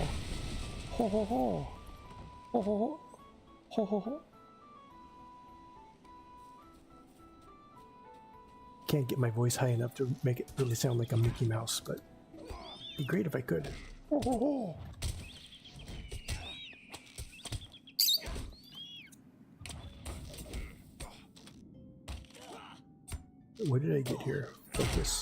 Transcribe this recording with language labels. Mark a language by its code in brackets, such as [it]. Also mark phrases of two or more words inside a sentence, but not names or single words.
[en] Ho ho ho! Ho ho ho! Ho ho ho! Can't get my voice high enough to make it really sound like a Mickey Mouse, but it'd be great if I could. Ho ho ho! What did I get here? Focus.